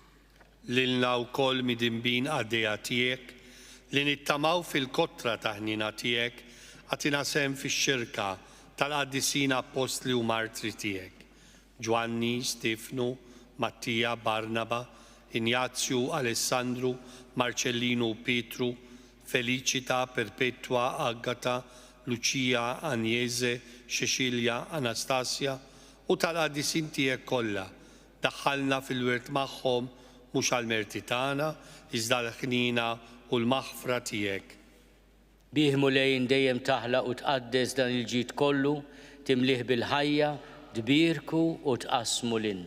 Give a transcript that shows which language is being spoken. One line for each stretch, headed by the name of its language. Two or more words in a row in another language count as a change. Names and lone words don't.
Maltese: Lilna wkoll midinbin għaddejja tiegħek li nittamaw fil-kotra ta' ħnina tiegħek għatina sem fix-xirka tal-qaddisina apostli u martri tiegħek. Ġwanni, Stefnu, Mattija, Barnaba, Ignazju, Alessandru, Marcellinu, Petru, Felicita, Perpetua, Agata, Lucia, Agnese, Cecilia, Anastasia u tal-qaddisin tiegħek kollha. Daħħalna fil-wirt magħhom mhux għall-merti tagħna, iżda l-ħnina u l-maħfra tiegħek. Bih mulejn dejjem taħlaq u tqaddes dan il-ġid kollu, timlih bil-ħajja, tbirku u tqasmu lilna.